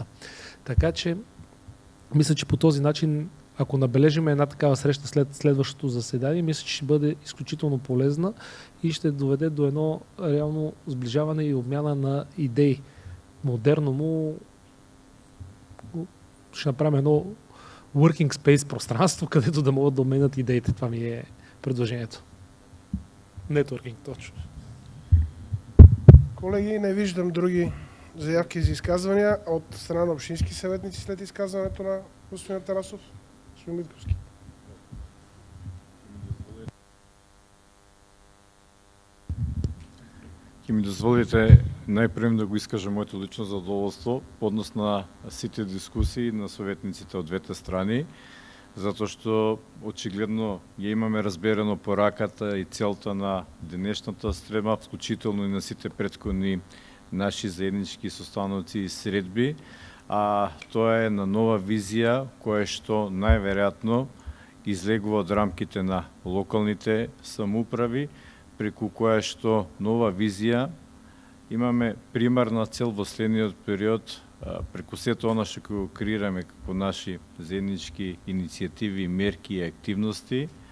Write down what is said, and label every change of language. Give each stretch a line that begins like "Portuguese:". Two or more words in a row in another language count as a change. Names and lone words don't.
Bulgarian: Така че, мисля, че по този начин, ако набележим една такава среща след следващото заседание, мисля, че ще бъде изключително полезна и ще доведе до едно реално сближаване и обмяна на идеи. Модерно му ще направим едно
English: working space
Bulgarian: пространство, където да могат да обменят идеите. Това ми е предложението. Нетворкинг, точно. Колеги, не виждам други заявки за изказвания от страна на общински съветници след изказването на господин Атанасов. Господин Митковски.
Macedonian: Ке ми дозволите най-прем да го изкажа моето лично задоволство по однос на сите дискусии на советниците от двете страни, затоа што очигледно ја имаме разберено пораката и целта на денешната стрема, вклучително и на сите претходни наши заеднички состаноци и средби, а тоа е на нова визија која што најверојатно излегува од рамките на локалните самоуправи, преку која што нова визија имаме примарна цел во следниот период, преку сето она што го креираме како наши заеднички иницијативи, мерки и активности,